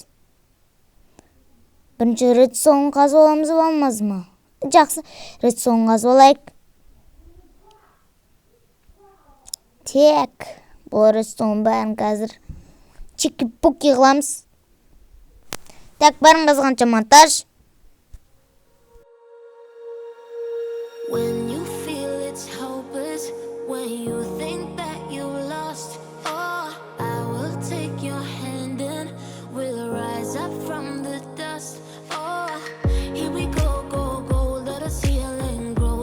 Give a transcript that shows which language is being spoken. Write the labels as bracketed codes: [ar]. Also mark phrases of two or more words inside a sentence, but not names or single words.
[kk] Бірінші редстоун қазып аламыз ба, алмаз ма? Жақсы, редстоун қазып алайық. Так, бұл редстоун бәрін қазір чики-пуки қыламыз. Так, бәрін қазғанша монтаж. [en] When you feel it's hopeless, when you think that you lost, oh, I will take your hand and we'll rise up from the dust. Oh, here we go, let us heal and grow.